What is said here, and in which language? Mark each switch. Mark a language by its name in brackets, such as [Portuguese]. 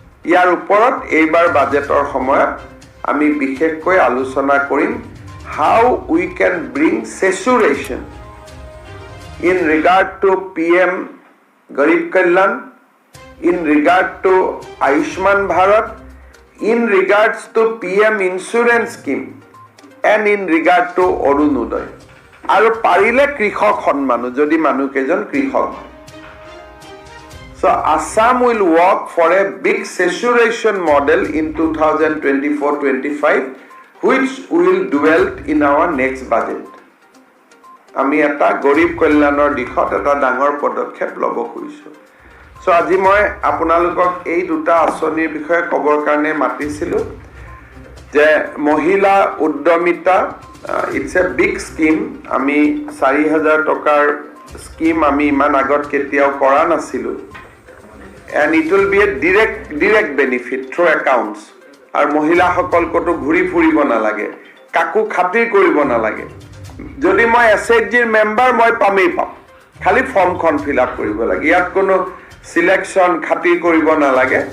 [Assamese] ইয়াৰ ওপৰত এইবাৰ বাজেটৰ সময়ত আমি বিশেষকৈ আলোচনা কৰিম, [English] How we can bring saturation in regard to PM Garib Kalyan, in regard to Ayushman Bharat, in regards to PM insurance scheme, and in regard to Orunodoi. [Assamese] আৰু পাৰিলে কৃষক সন্মানো, যদি মানুহকেইজন কৃষক হয়। [English] So Assam will work for a big saturation model in 2024-25, which will dwell in our next budget. [Assamese] আমি এটা গৰীব কল্যাণৰ দিশত এটা ডাঙৰ পদক্ষেপ ল'ব খুজিছোঁ। So আজি মই আপোনালোকক এই দুটা আঁচনিৰ বিষয়ে ক'বৰ কাৰণে মাতিছিলোঁ, যে মহিলা উদ্যমিতা, [English] It's a big scheme. [Assamese] আমি 4,000 টকাৰ স্কিম আমি ইমান আগত কেতিয়াও কৰা নাছিলোঁ। [English] And it will be a direct benefit through accounts. [Assamese] আৰু মহিলাসকল ক'তো ঘূৰি ফুৰিব নালাগে, কাকো খাতিৰ কৰিব নালাগে। যদি মই SHGৰ মেম্বাৰ, মই পামেই পাম, খালি ফৰ্মখন ফিল আপ কৰিব লাগে। ইয়াত কোনো চিলেকশ্যন খাতিৰ কৰিব নালাগে।